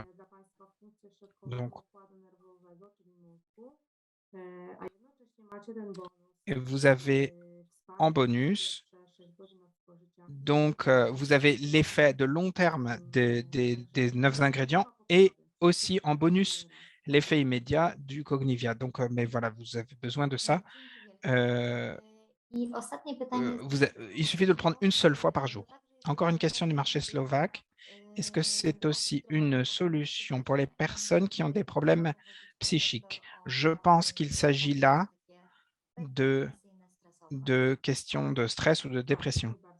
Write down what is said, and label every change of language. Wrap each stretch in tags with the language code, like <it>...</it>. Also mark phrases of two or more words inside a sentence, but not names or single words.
<fr>Donc, et vous avez en bonus, donc vous avez l'effet de long terme des 9 ingrédients et aussi en bonus l'effet immédiat du Cognivia. Donc, mais voilà, vous avez besoin de ça.</fr> <pl>I ostatnie pytanie jest</pl> <fr>Il suffit de le prendre une seule fois par jour. Encore une question du marché slovaque. Est-ce que c'est aussi une solution pour les personnes qui ont des problèmes psychiques? Je pense qu'il s'agit là de questions de stress ou de dépression.</fr>